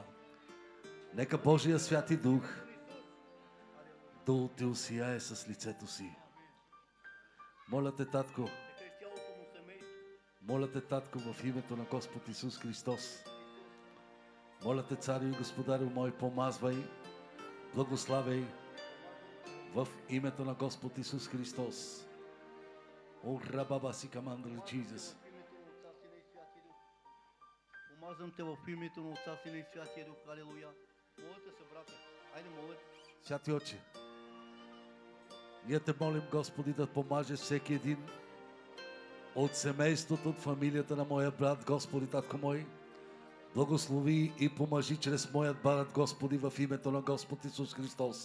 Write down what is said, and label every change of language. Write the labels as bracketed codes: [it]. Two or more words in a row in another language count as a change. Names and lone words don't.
[bg] Нека Божия Святи Дух да Те осияе с лицето си. Моля те, татко, Нека и цялото му семейство. моля те, татко, в името на Господ Исус Христос. Моля те, царю и господарю мой, помазвай, благославяй в името на Господ Исус Христос. О, рабаба си камандали, Джизус. Помазвам те в името на Отца, Сина и Святия Дух. Халелуя. Моля те се, брате. Айде, моля те. Святи Отче, ние те молим, Господи, да помажеш всеки един от семейството, от фамилията на моя брат, Господи, татко мой. Благослови и помажи чрез моят брат, Господи, в името на Господ Исус Христос.